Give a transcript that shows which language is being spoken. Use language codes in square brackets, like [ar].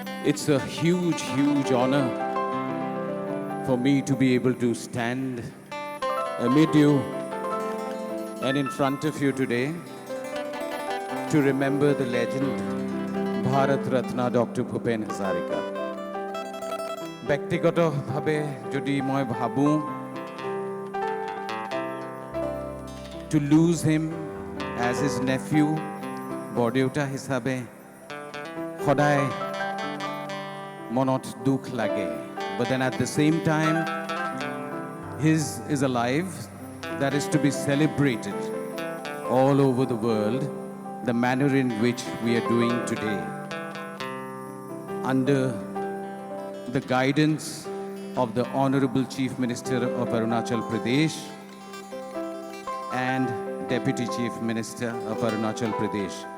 [en] It's a huge, huge honor for me to be able to stand amid you and in front of you today to remember the legend Bharat Ratna Dr. Bhupen Hazarika. [as] ব্যক্তিগতভাৱে যদি মই ভাবোঁ [en] to lose him as his nephew, [as] বৰদেউতা হিচাপে সদায় মনত দুখ লাগে. [en] But then at the same time, his is a life that is to be celebrated all over the world, the manner in which we are doing today. Under the guidance of the Honorable Chief Minister of Arunachal Pradesh and Deputy Chief Minister of Arunachal Pradesh.